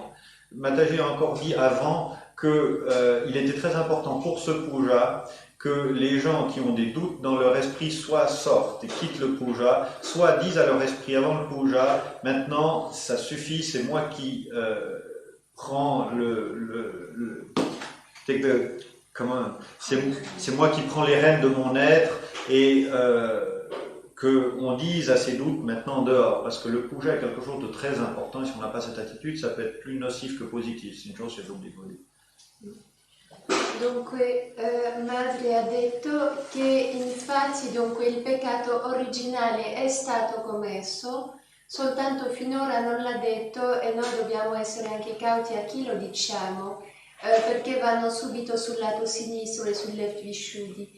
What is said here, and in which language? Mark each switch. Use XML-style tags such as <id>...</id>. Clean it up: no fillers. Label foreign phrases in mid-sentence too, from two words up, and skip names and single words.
<fr>Mataji a encore dit avant qu'il était très important pour ce puja que les gens qui ont des doutes dans leur esprit soit sortent et quittent le puja, soit disent à leur esprit avant le puja, maintenant ça suffit, c'est moi qui prends c'est moi qui prends les rênes de mon être et qu'on dise à ces doutes maintenant dehors, parce que le puja est quelque chose de très important et si on n'a pas cette attitude, ça peut être plus nocif que positif. C'est une chose</fr> <it>che devo dire. Dunque, Madre ha detto che infatti dunque, il peccato originale è stato commesso, soltanto finora non l'ha detto e noi dobbiamo essere anche cauti a chi lo diciamo, perché vanno subito sul lato sinistro e sul left visciudi.</it>